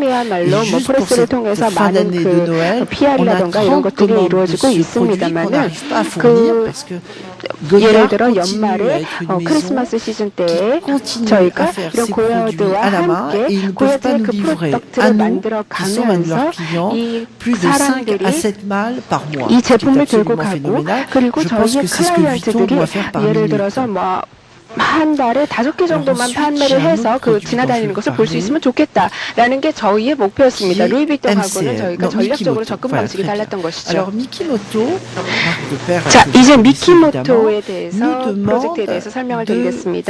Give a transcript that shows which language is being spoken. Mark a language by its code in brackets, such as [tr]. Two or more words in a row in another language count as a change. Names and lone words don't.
[fr] Et juste pour cette fin d'année de Noël, on a 30 commandes de ce produit qu'on n'arrive pas à fournir parce que Goya continue à être une maison qui continue à faire ses produits à la main et ils ne peuvent pas nous livrer à nous, qui sommes leurs clients, plus de 5 à 7 malles par mois. Ce qui est absolument phénoménal. Je pense que c'est ce que Vuitton doit faire par minute. [ko] 한 달에 5개 정도만 판매를 해서 그 지나다니는 것을 볼 수 있으면 좋겠다라는 게 저희의 목표였습니다. 루이비통하고는 저희가 전략적으로 접근 방식이 달랐던 것이죠. 자, 이제 미키모토에 대해서 프로젝트에 대해서 설명을 드리겠습니다.